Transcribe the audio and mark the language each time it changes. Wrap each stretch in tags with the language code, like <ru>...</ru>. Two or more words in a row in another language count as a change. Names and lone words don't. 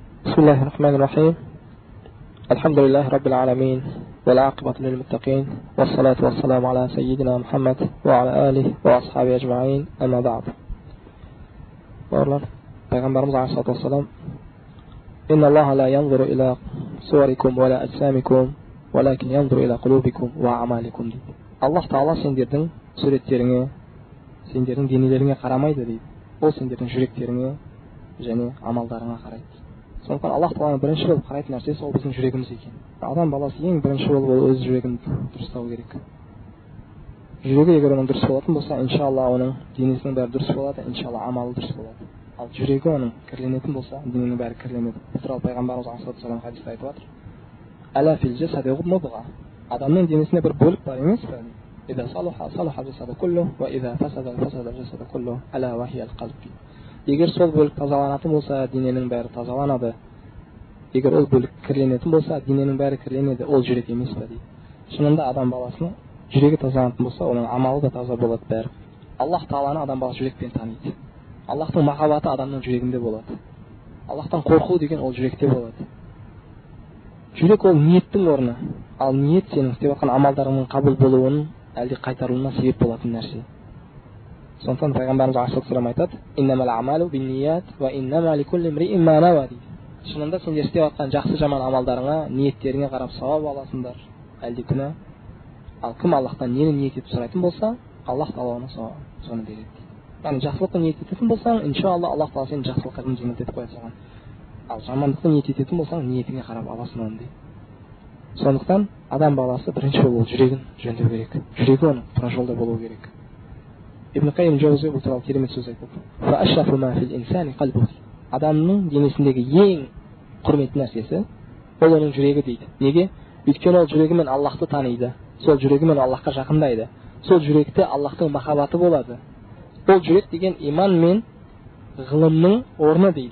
<ar>بسم الله الرحمن الرحيم. الحمد لله رب العالمين والعاقبة للمتقين والصلاة والسلام على سيدنا محمد وعلى آله وأصحابه أجمعين. أما بعد. Peygamberimiz عليه الصلاة والسلام إن الله لا ينظر إلى صوركم ولا أجسامكم ولكن ينظر إلى قلوبكم وأعمالكم deydi.</ar> <kk>Allah Taala сендердің суреттеріңе, сендердің денелеріңе қарамайды дейді. Ол сендердің жүректеріңе және амалдарыңа қарайды. Сондықтан Аллах Тааланың бірінші болып қарайтын нәрсесі ол біздің жүрегіміз екен. Адам баласы ең бірінші болып өз жүрегін дұрыстау керек. Жүрегі егер оның дұрыс болатын болса, иншалла оның денесінің бәрі дұрыс болады, иншалла амалы дұрыс болады. Ал жүрегі оның кірленетін болса, дененің бәрі кірленеді. Бұл туралы пайғамбарымыз Алейхиссалам хадисте айтып жатыр.</kk> <ar>ألا في الجسد مضغة.</ar> <kk>Адамның денесінде бір бөлік бар емес пе?</kk> <ar>إذا صلح صلح الجسد كله وإذا فسد فسد الجسد كله ألا وهي القلب.</ar> <kk>Егер сол бөлік тазаланатын болса, дененің бәрі тазаланады. Егер ол бөлік кірленетін болса, дененің бәрі кірленеді. Ол жүрек емес пе дейді. Шынында адам баласының жүрегі тазаланатын болса, оның амалы да таза болады бәрі. Аллах Тааланы адам баласы жүрекпен таниды. Аллахтың махаббаты адамның жүрегінде болады. Аллахтан қорқу деген ол жүректе болады. Жүрек ол ниеттің орны. Ал ниет сенің істеп жатқан амалдарыңның қабыл болуының әлде қайтарылуына себеп болатын нәрсе. Сондықтан пайғамбарымыз Алейхиссалам айтады:</kk> <ar>"إنما الأعمال بالنيات وإنما لكل امرئ ما نوى."</ar> <kk>Шынында сендер істеп жатқан жақсы жаман амалдарыңа, ниеттеріңе қарап сауап аласыңдар, әлде күнә. Ал кім Аллахтан нені ниет етіп сұрайтын болса, Аллах Таала оны соны береді. Яғни жақсылықты ниет ететін болсаң, иншалла Аллах Таала сені жақсылыққа жеңілдетіп қоя салған. Ал жамандықты ниет ететін болсаң, ниетіңе қарап аласың оны дейді. Сондықтан адам баласы бірінші болып жүрегін жөндеу керек. Жүрегі оның тура жолда болуы керек. Ибн Қайим Джаузи бұл туралы керемет сөз айтады.</kk> <ar>فأشرف ما في الإنسان قلبه.</ar> <kk>Адамның денесіндегі ең құрметті нәрсесі ол оның жүрегі дейді. Неге? Өйткені ол жүрегімен Аллахты таниды. Сол жүрегімен Аллахқа жақындайды. Сол жүректе Аллахтың махаббаты болады. Ол жүрек деген иман мен ғылымның орны дейді.</kk>